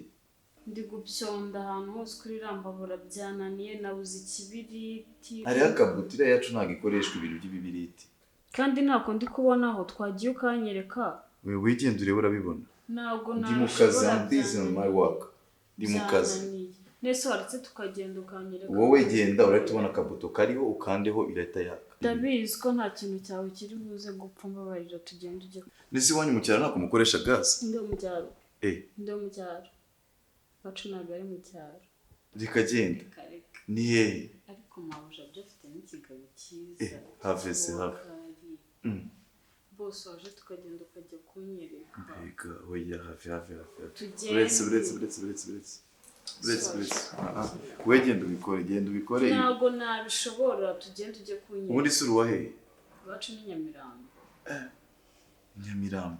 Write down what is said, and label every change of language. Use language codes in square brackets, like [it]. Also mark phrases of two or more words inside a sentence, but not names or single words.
[rw] Ndi gupyonda ahantu hose kuri rambabura byananiye nabuze ikibiriti. Hari akabutire yacu ntago ikoreshwa ibintu by'ibibiriti. Kandi ntako ndi kubona aho twagiye ukanyereka. Wewe wigenda urebe urabibona. Ntabwo Ndi mu kazi, [en] I'm busy on my work. [rw] Ndi mu kazi. Nese waretse tukagenda ukanyereka. Wowe genda urahita ubona akabuto kariho ukandeho irahita yaka. Ndabizi ko nta kintu cyawe kiri buze gupfa mbabarira tugenda ujye. Nisi wanyu mu cyaro nako mukoresha gas? Ndi mu cyaro. Ndi mu cyaro. Bacu ntabwo ari mu cyaro. Reka genda. Ni hehe? Ariko mabuje byo afite n'ikigabo cyiza. Have se have. Boss waje tukagenda ukajya kunyereka. Mbega oya have. Uretse. We genda ubikore. Ntabwo nabishobora tugenda ujye kunyereka. Ubundi sura wahe? Bacu ni Nyamirambo. Nyamirambo.